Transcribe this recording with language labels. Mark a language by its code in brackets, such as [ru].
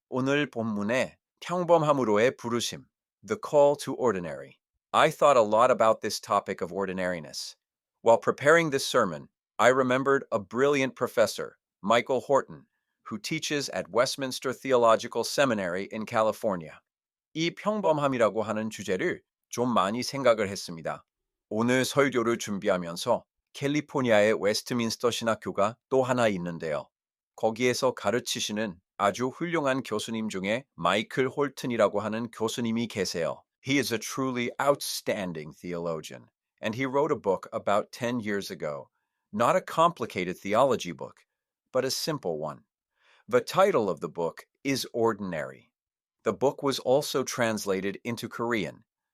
[ko] 오늘 본문에 평범함으로의 부르심, [en] The Call to Ordinary. I thought a lot about this topic of ordinariness. While preparing this sermon, I remembered a brilliant professor, Michael Horton, who teaches at Westminster Theological Seminary in California. [ko] 이 평범함이라고 하는 주제를 좀 많이 생각을 했습니다. 오늘 설교를 준비하면서 캘리포니아의 웨스트민스터 신학교가 또 하나 있는데요. 거기에서 가르치시는 아주 훌륭한 교수님 중에 마이클 홀튼이라고 하는 교수님이 계세요. [en] He is a truly outstanding theologian, and he wrote a book about 10 years ago. Not a complicated theology book, but a simple one. The title of the book is Ordinary. The book was also translated into Korean.